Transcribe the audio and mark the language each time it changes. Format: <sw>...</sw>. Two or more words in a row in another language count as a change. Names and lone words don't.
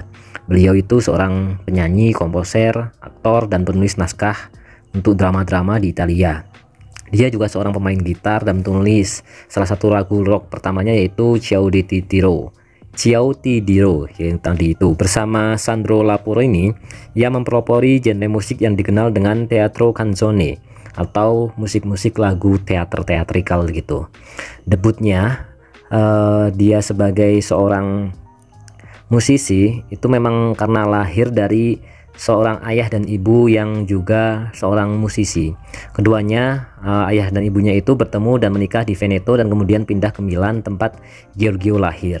<id>Beliau itu seorang penyanyi, komposer, aktor, dan penulis naskah untuk drama-drama di Italia. Dia juga seorang pemain gitar dan penulis salah satu lagu rock pertamanya, yaitu Ciao di Tiro, yang tadi itu. Bersama Sandro Laporo ini, ia mempelopori genre musik yang dikenal dengan</id> <it>teatro canzone</it> <id>atau musik-musik lagu teatrikal gitu. Debutnya dia sebagai seorang musisi itu memang karena lahir dari seorang ayah dan ibu yang juga seorang musisi. Keduanya, ayah dan ibunya itu bertemu dan menikah di Veneto dan kemudian pindah ke Milan tempat Giorgio lahir.</id>